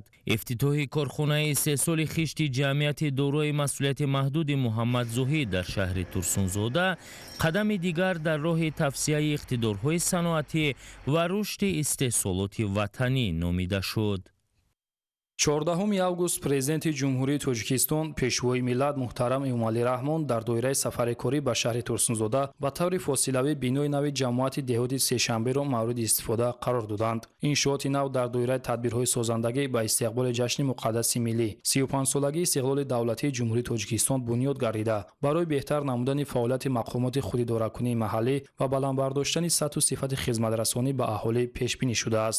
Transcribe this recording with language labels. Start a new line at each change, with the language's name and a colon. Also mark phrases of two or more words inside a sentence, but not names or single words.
Tajik: افتتاح کارخانه استحصال خشت جمعیت دارای مسئولیت محدود محمد زاهد در شهر ترسونزاده قدم دیگر در راه توسعه اقتدارهای صنعتی و رشد استحصالات وطنی نامیده شد. 14 август президенти ҷумҳурии тоҷикистон пешвои миллат муҳтарам эмомалӣ раҳмон дар доираи сафари корӣ ба шаҳри турсунзода ба таври фосилавӣ бинои нави ҷамоати деҳоти сешанберо мавриди истифода қарор доданд. иншооти нав дар доираи тадбирҳои созандагӣ ба истиқболи ҷашни муқаддаси миллӣ 35-солагии истиқлоли давлатии ҷумҳурии тоҷикистон бунёд гардида барои беҳтар намудани фаъолияти мақомоти худидоракунии маҳаллӣ ва баландбардоштани сатҳу сифати хизматрасонӣ ба аҳолӣ пешбинӣ шудааст.